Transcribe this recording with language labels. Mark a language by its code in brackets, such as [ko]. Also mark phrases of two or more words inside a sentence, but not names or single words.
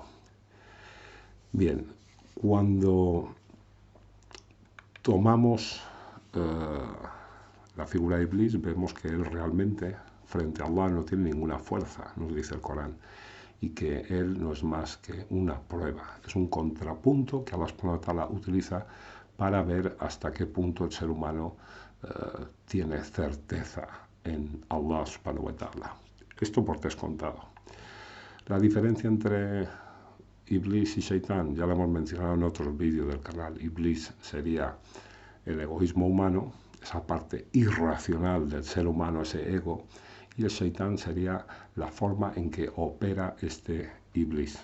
[es] Bien, cuando tomamos la figura de Iblis, vemos que él realmente frente a Allah no tiene ninguna fuerza, nos dice el Corán, y que él no es más que una prueba, es un contrapunto que Allah [ar] سبحانه وتعالى [es] utiliza para ver hasta qué punto el ser humano tiene certeza en Allah [ar] سبحانه وتعالى. [es] Esto por descontado. La diferencia entre Iblis y Shaitán ya lo hemos mencionado en otros vídeos del canal. Iblis sería el egoísmo humano, esa parte irracional del ser humano, ese ego, y el Shaitán sería la forma en que opera este Iblis.